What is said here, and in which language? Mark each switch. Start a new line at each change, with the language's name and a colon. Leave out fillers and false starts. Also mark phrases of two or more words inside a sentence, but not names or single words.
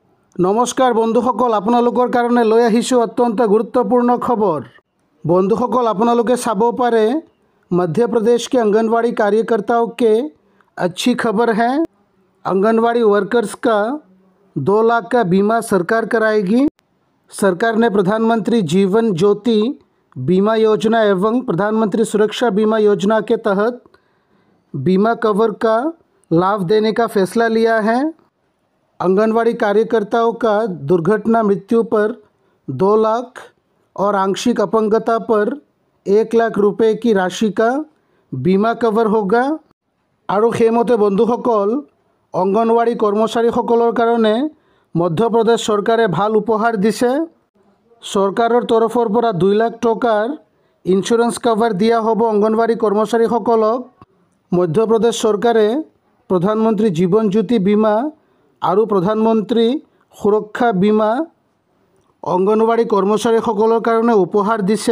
Assamese: নমস্কাৰ বন্ধুসকল, আপোনালোকৰ কাৰণে লৈ আহিছোঁ অত্যন্ত গুৰুত্বপূৰ্ণ খবৰ। বন্ধুসকল, আপোনালোকে চাব পাৰে
Hindi: मध्य प्रदेश के आंगनवाड़ी कार्यकर्ताओं के अच्छी खबर है। आंगनवाड़ी वर्कर्स का 2 लाख का बीमा सरकार कराएगी। सरकार ने प्रधानमंत्री जीवन ज्योति बीमा योजना एवं प्रधानमंत्री सुरक्षा बीमा योजना के तहत बीमा कवर का लाभ देने का फैसला लिया है। आंगनवाड़ी कार्यकर्ताओं का दुर्घटना मृत्यु पर 2 लाख और आंशिक अपंगता पर 1 लाख रुपये की राशि का बीमा कवर होगा।
Assamese: और সেইমতে বন্ধুসকল, অংগনৱাড়ী কৰ্মচাৰীসকলৰ কাৰণে মধ্যপ্ৰদেশ চৰকাৰে ভাল উপহাৰ দিছে। চৰকাৰৰ তৰফৰ পৰা 2 লাখ টকাৰ ইঞ্চুৰেঞ্চ কভাৰ দিয়া হ'ব অংগনৱাড়ী কৰ্মচাৰীসকলক। মধ্যপ্ৰদেশ চৰকাৰে প্ৰধানমন্ত্ৰী জীৱন জ্যোতি বীমা আৰু প্ৰধানমন্ত্ৰী সুৰক্ষা বীমা অংগনৱাড়ী কৰ্মচাৰীসকলৰ কাৰণে উপহাৰ দিছে।